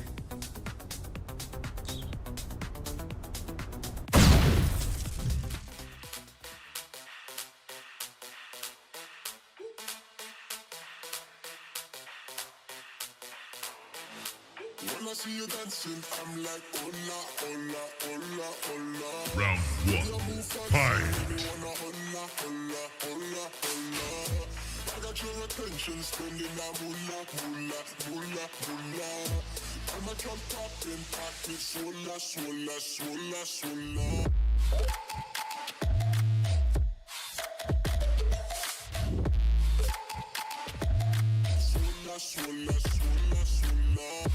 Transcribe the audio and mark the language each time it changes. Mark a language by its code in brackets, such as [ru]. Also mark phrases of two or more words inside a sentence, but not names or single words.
[en] When I see you dancing, I'm like, [es] hola, hola, hola, hola. [en] Round 1, fight. [es] Hola, hola, hola, hola. [en] I got your attention, spending that moolah, moolah, moolah, moolah. I'm a jump up in pocket, swola, swola, swola, swola. Swola, swola, swola, swola.